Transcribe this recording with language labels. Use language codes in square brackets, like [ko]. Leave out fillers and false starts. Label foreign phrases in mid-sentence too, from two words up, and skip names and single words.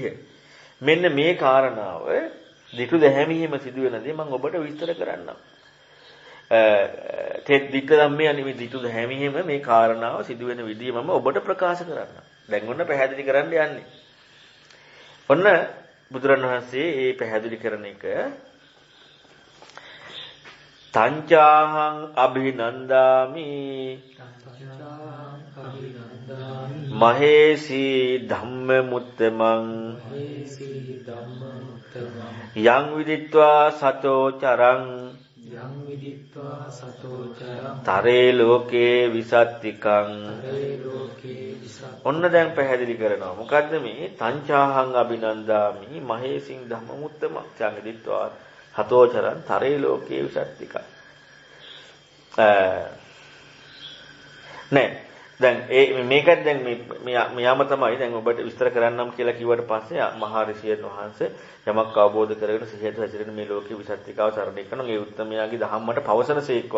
[si] මෙන්න මේ කාරණාව දිටු දැහැමීම සිදුවෙනදී මම ඔබට විස්තර කරන්නම්. [pi] දිට්ඨ ධම්මේ අනිමි [si] දිටු දැහැමීම මේ කාරණාව සිදුවෙන විදිහ මම ඔබට ප්‍රකාශ කරන්නම්. දැන් ඔන්න පැහැදිලි කරන්න යන්නේ. ඔන්න බුදුරණවහන්සේ මේ පැහැදිලි කරන එක [pi] තංචාහං අභිනන්දාමි මහේසි ධම්මමුත්තමං යං විදිත්වා සතෝ චරං තරේ ලෝකේ විසත්තිකං. [si] ඔන්න දැන් පැහැදිලි කරනවා. මොකද්ද මේ [pi] තංචාහං අභිනන්දාමි මහේසින් ධම්මමුත්තමං යං විදිත්වා සතෝ චරං තරේ ලෝකේ විසත්තිකං. [si] නෑ දැන් මේකත් දැන් මෙයාම තමයි දැන් ඔබට විස්තර කරන්නම් කියලා කිව්වට පස්සේ මහා ඍෂියන් වහන්සේ යමක් අවබෝධ කරගෙන සිහියට හැසිරෙන මේ ලෝකේ විසත්තිකාව තරණය කරන මේ උත්තමයාගේ ධම්මට පවසනසේක්වා.